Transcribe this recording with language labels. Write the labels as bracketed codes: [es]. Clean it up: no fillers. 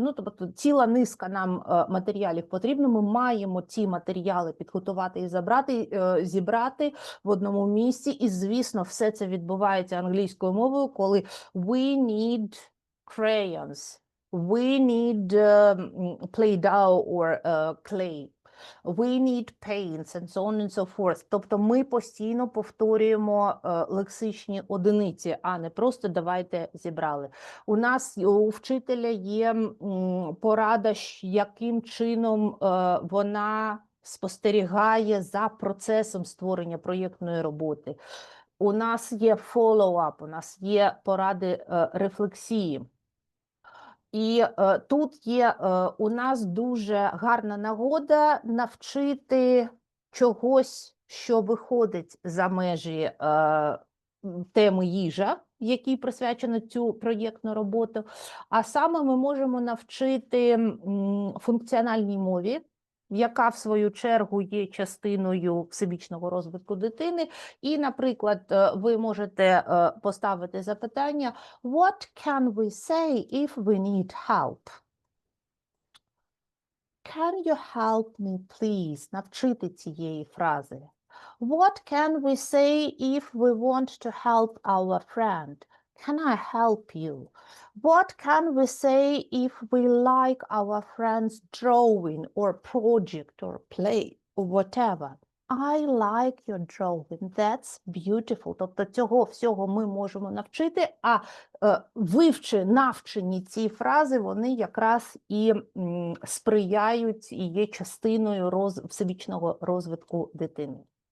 [uk] Ну, тобто ціла низка нам матеріалів потрібно. Ми маємо ці матеріали підготувати і зібрати в одному місці. І, звісно, все це відбувається англійською мовою, коли [en] we need crayons. We need Play-Doh or clay. We need paints and so on and so forth. [uk] Тобто ми постійно повторюємо лексичні одиниці, а не просто давайте зібрали. У нас, у вчителя є порада, яким чином вона спостерігає за процесом створення проєктної роботи. У нас є follow-up, у нас є поради рефлексії. І тут є у нас дуже гарна нагода навчити чогось, що виходить за межі теми їжа, якій присвячено цю проєктну роботу. А саме ми можемо навчити функціональній мові, яка, в свою чергу, є частиною всебічного розвитку дитини. І, наприклад, ви можете поставити запитання [en] «What can we say if we need help?» Can you help me, please? [uk] Навчити цієї фрази. [en] What can we say if we want to help our friend? Can I help you? What can we say if we like our friend's drawing or project or play or whatever? I like your drawing. That's beautiful. [uk] Тобто цього всього ми можемо навчити, а навчені ці фрази, вони якраз і сприяють і є частиною всебічного розвитку дитини.